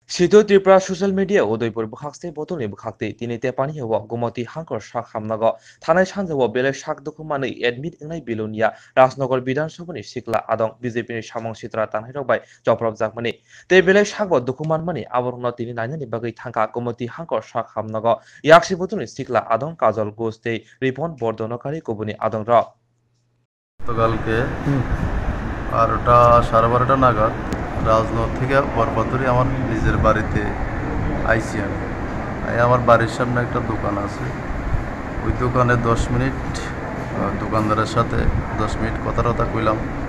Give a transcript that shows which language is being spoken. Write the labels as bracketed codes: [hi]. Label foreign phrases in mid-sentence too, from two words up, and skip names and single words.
[trp] Sido Tripura [en] social media [trp] Udaipur Bukhakste Botoni Bukhakti Tini Tepani Hawa Gomoti Hankor Shak Hamnago Tanai Shanjawa Bele Shak Dokumani admit Ingai Bilunia Rasnogor Bidan Sobani Sikla Adong BJP ni Samong Sitra Tanhiro by Joprov Zakmani Te Bele Shakwa Dokuman Mani Aborno Tini Nani Bagi Tanka Gomoti Hankor Shak Hamnago Yakshi Botoni Sikla Adong Kajol Goste Ripon Bordonokari Kobuni Adong Ra [bn] গতকালকে 12টা সাড়ে 12টা নাগাদ রাজনগর থেকে বরপাতুরি আমার নিজের বাড়িতে আইসি আমি আমার বাড়ির সামনে একটা দোকান আছে ওই দোকানে 10 মিনিট দোকানদারের সাথে 10 মিনিট কথা কইলাম